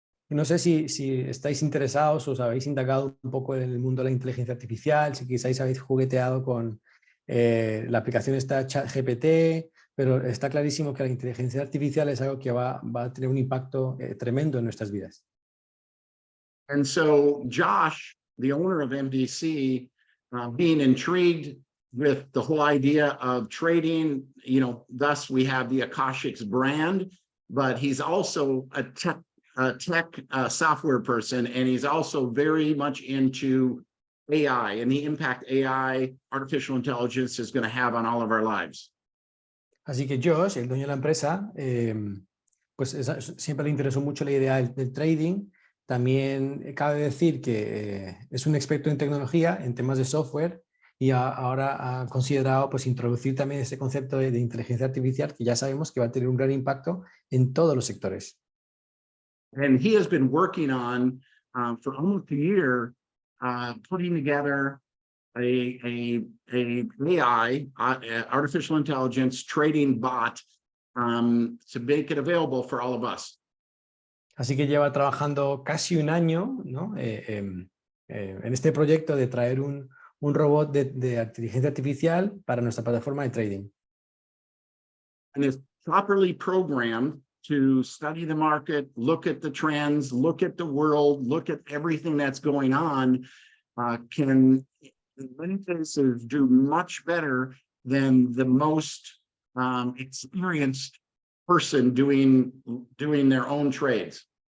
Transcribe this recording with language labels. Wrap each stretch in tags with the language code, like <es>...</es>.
<es>No sé si estáis interesados o os habéis indagado un poco en el mundo de la inteligencia artificial, si quizás habéis jugueteado con la aplicación esta chat GPT, pero está clarísimo que la inteligencia artificial es algo que va a tener un impacto tremendo en nuestras vidas.</es> <en>And so Josh, the owner of MDC, being intrigued with the whole idea of trading, thus we have the Akashics brand, but he's also a tech software person, and he's also very much into AI and the impact AI, artificial intelligence, is going to have on all of our lives.</en> <es>Así que Josh, el dueño de la empresa, pues siempre le interesó mucho la idea del trading. También cabe decir que es un experto en tecnología, en temas de software, y ahora ha considerado pues introducir también ese concepto de inteligencia artificial, que ya sabemos que va a tener un gran impacto en todos los sectores.</es> <en>And he has been working on, for almost a year, putting together a AI, artificial intelligence trading bot, to make it available for all of us.</en> <es>Así que lleva trabajando casi un año, ¿no? En este proyecto de traer un robot de inteligencia artificial para nuestra plataforma de trading.</es> <en>And it's properly programmed to study the market, look at the trends, look at the world, look at everything that's going on, can in many cases do much better than the most experienced person doing their own trades.</en>